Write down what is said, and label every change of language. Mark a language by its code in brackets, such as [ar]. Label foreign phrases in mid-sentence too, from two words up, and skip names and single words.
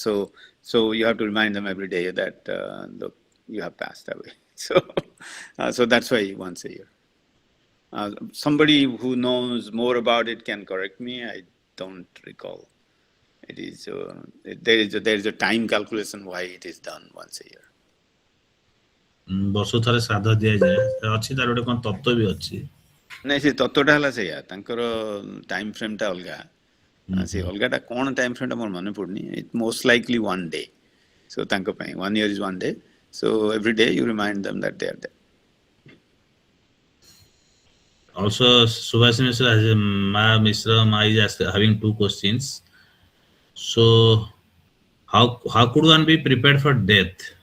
[en] So you have to remind them every day that look, you have passed away. So that's why once a year. Somebody who knows more about it can correct me. I don't recall. It is there is a time calculation why it is done once a year. [or] ବର୍ଷ ଥରେ ଶ୍ରାଦ୍ଧ ଦିଆଯାଏ ଅଛି ତାର ଗୋଟେ କଣ ତତ୍ତ୍ୱ ବି ଅଛି ନାଇଁ ସେ ତତ୍ତ୍ୱଟା ହେଲା ସେଇଆ ତାଙ୍କର [en] time frameଟା [or] ଅଲଗା ସେ ଅଲଗାଟା କ'ଣ [en] time frameଟା [or] ମୋର ମନେ ପଡ଼ୁନି [en] it most likely one day so [or] ତାଙ୍କ ପାଇଁ [en] 1 year is 1 day so every day you remind them that they are there. Also, Subhasin Mishra Ma is having 2 questions. So, how could one be prepared for death?